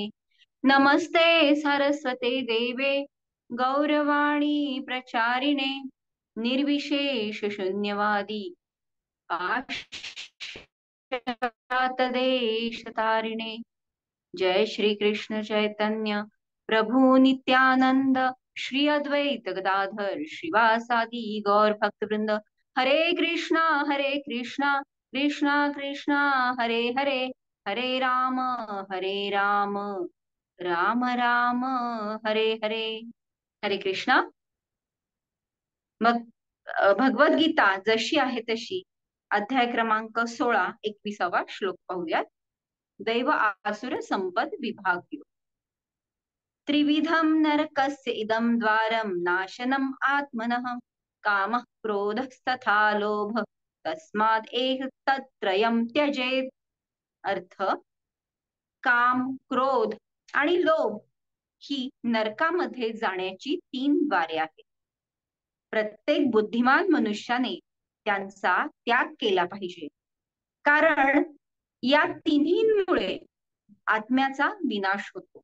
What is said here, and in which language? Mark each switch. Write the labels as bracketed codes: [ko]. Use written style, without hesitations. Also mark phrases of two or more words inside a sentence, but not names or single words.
[sa] नमस्ते सरस्वते देवे गौरवाणी प्रचारिणे निर्विशेष शून्यवादी पाश्चातदेशतारिणे। जय श्री कृष्ण चैतन्य प्रभु नित्यानंद श्री अद्वैत गदाधर श्रीवासादि गौर भक्त वृंद। हरे कृष्णा कृष्णा कृष्णा हरे हरे, हरे राम राम राम हरे हरे। हरे कृष्णा। [mr] मग भगवद्गीता जशी आहे तशी अध्याय क्रमांक 16 21वा श्लोक पाहूयात. [sa] दैव आसुर संपद विभाग्यो त्रिविधम नरकस्य इदं द्वारं नाशनम आत्मनः कामः क्रोधस्तथा लोभ तस्माद् एतत्त्रयं त्यजेत. [mr] अर्थ, काम, क्रोध आणि लोभ ही नरकामध्ये जाण्याची 3 द्वारे आहेत. प्रत्येक बुद्धिमान मनुष्याने त्यांचा त्याग केला पाहिजे, कारण या तिन्हींमुळे आत्म्याचा विनाश होतो.